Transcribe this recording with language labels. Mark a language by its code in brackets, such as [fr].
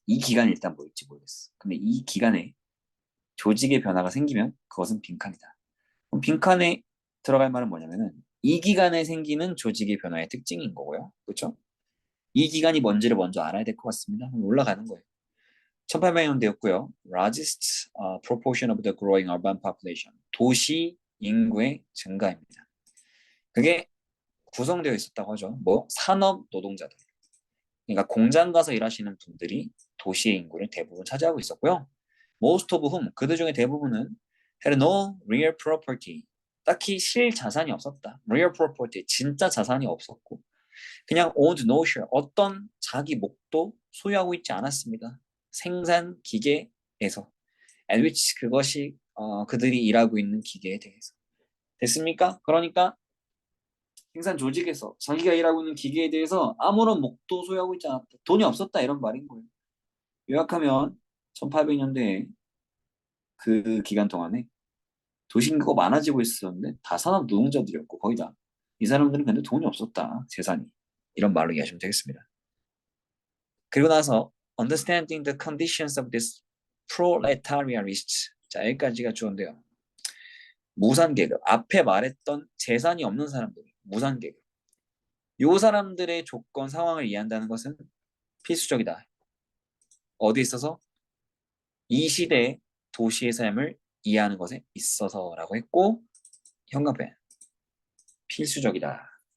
[ko] 이 기간이 일단 뭐일지 모르겠어. 근데 이 기간에 조직의 변화가 생기면 그것은 빈칸이다. 그럼 빈칸에 들어갈 말은 뭐냐면은 이 기간에 생기는 조직의 변화의 특징인 거고요. 그렇죠? 이 기간이 뭔지를 먼저 알아야 될 것 같습니다. 올라가는 거예요. 1800년대였고요. [en] Largest proportion of the growing urban population. [ko] 도시 인구의 증가입니다. 그게 구성되어 있었다고 하죠. 뭐 산업 노동자들. 그러니까 공장 가서 일하시는 분들이 도시의 인구를 대부분 차지하고 있었고요. [en] Most of whom, [ko] 그들 중에 대부분은 [en] had no real property. [ko] 딱히 실자산이 없었다. [en] Real property, [ko] 진짜 자산이 없었고 그냥 [en] owned no share, [ko] 어떤 자기 몫도 소유하고 있지 않았습니다. 생산 기계에서 [en] at which, [ko] 그것이 그들이 일하고 있는 기계에 대해서 됐습니까? 그러니까 생산 조직에서 자기가 일하고 있는 기계에 대해서 아무런 몫도 소유하고 있지 않았다. 돈이 없었다 이런 말인 거예요. 요약하면 1800년대에 그 기간 동안에 도시인구가 많아지고 있었는데 다 산업 노동자들이었고 거의 다. 이 사람들은 근데 돈이 없었다. 재산이. 이런 말로 이해하시면 되겠습니다. 그리고 나서 [en] understanding the conditions of this proletariat. [ko] 자, 여기까지가 주어인데요. 무산계급. 앞에 말했던 재산이 없는 사람들. 무산계급. 요 사람들의 조건, 상황을 이해한다는 것은 필수적이다. 어디 있어서? 이 시대의 도시의 삶을 이해하는 것에 있어서라고 했고 현관펜 필수적이다.